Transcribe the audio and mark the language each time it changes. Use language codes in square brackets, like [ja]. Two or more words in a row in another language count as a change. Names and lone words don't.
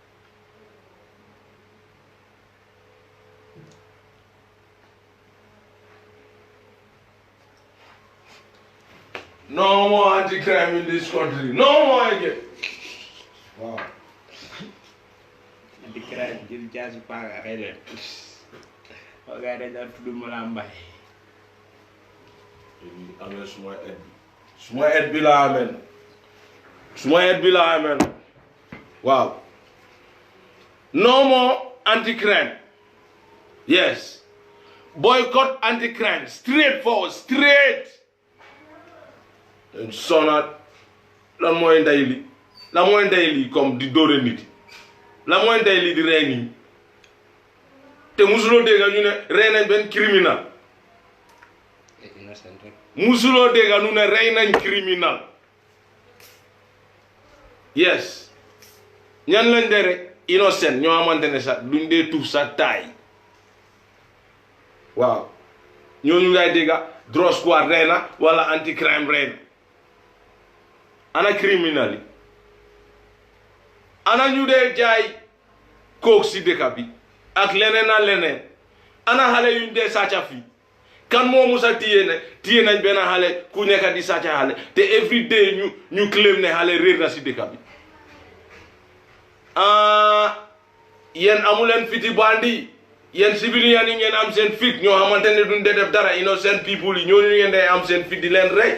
[en] No more anti-crime in this country. No more again. Wow. [wo] Anti-crime jël jaasi paaga xëy na waaye dañ daan tudd Malambay. Amee suma et bi la amen. Suma et bi la amen. Wow. [en] No more anti-crime. Yes. Boycott anti-crime. Straightforward. Straight. [wo] And sonat. La mooy ndey li. La mooy ndey li comme di dóore nit. La mooy ndey li di rey nii. Te musuloo dégga ñu ne rey nañ benn criminal. Musuloo dégga ñu ne rey nañ criminal. Yes. Ñan lañ de rek innocent ñoo xamante ne sax duñ dee tuuf sa taay. Waaw. Ñooñu ngay dégga [en] drug squad [wo] rey na wala anti-crime rey na. Ana criminal yi. Ana ñu dee jaay kook si dëkk bi ak leneen ana xale yuñ dee sàcca fii kan moo musa tiye nañ benn xale ku nekk di sàcca xale te [en] every day [wo] ñu claim ne xale réer na si dëkk bi yéen amuleen fiti bandi yéen civilian yi ngeen am seen fit ñoo xamante ne duñ dee def dara [en] innocent people [wo] yi ñooñu ngeen dee am seen fit di leen rey